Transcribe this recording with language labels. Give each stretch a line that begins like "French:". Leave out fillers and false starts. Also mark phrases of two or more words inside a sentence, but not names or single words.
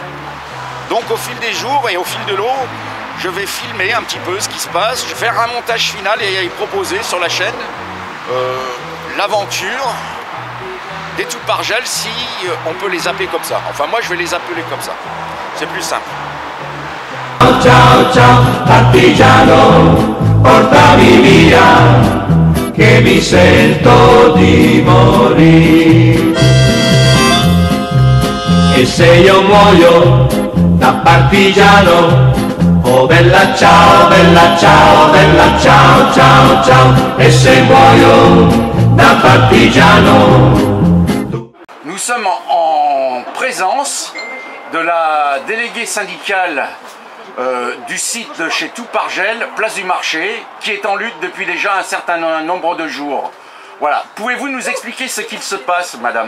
French: Donc au fil des jours et au fil de l'eau, je vais filmer un petit peu ce qui se passe, je vais faire un montage final et y proposer sur la chaîne l'aventure des Tout par Gel, si on peut les appeler comme ça. Enfin moi je vais les appeler comme ça, c'est plus simple.
Italian: Ciao ciao partigiano, portami via, che mi sento di morire. E se io muoio da partigiano, oh bella ciao, bella ciao, bella ciao, ciao, ciao. E se muoio da partigiano.
French: Nous sommes en présence de la déléguée syndicale du site de chez Tout par Gel, place du marché, qui est en lutte depuis déjà un certain nombre de jours. Voilà. Pouvez-vous nous expliquer ce qu'il se passe, madame?